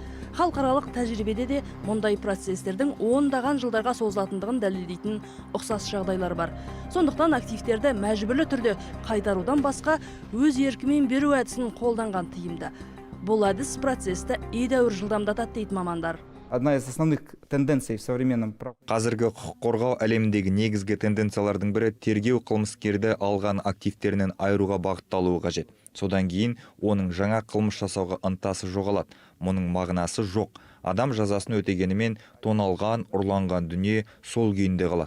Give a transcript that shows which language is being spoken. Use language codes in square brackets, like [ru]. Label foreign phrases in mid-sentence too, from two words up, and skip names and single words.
[kk] Халықаралық тәжірибеде де мұндай процестердің ондаған жылдарға созылатындығын дәлелдейтін ұқсас жағдайлар бар. Сондықтан активтерді мәжбүрлі түрде қайтарудан басқа өз еркімен беру әдісін қолданған тиімді. Бұл әдіс процесті едәуір жылдамдатады дейді мамандар. [ru] одна из основных тенденций в современном [kk] Қазіргі құқық қорғау әлеміндегі негізгі тенденциялардың бірі тергеу қылмыскерді алған активтерінен айыруға бағытталуы қажет. Содан кейін оның жаңа қылмыс жасауға ынтасы жоғалады. Мұның мағынасы жоқ. Адам жазасын өтегенімен тоналған, ұрланған дүние сол күйінде қалады.